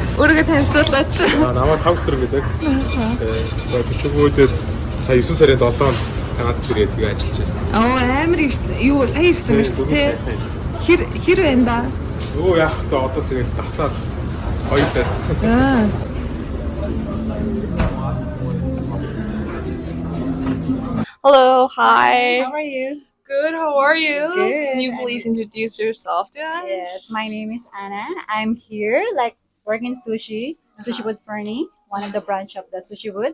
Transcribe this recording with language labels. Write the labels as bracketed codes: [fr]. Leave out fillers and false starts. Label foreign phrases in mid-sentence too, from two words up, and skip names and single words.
[mn] Өөрийгөө танилцуулаач. Намайг Тавсар гэдэг. Төчгөөдөд сая 9 сарын 7-нд Канадад ирээд тэгээ ажиллаж байна. Амар юу сая ирсэн мэт тий. Хэр байна да? Юу яах вэ? Одоо тэгээд дасаал хоёулаа. [en] Hello, hi. How are you? Good, how are you? Good. Can you please introduce yourself to us? Yes, my name is Anna. I'm here, working sushi with Fernie, one of the branch of the Sushi Wood.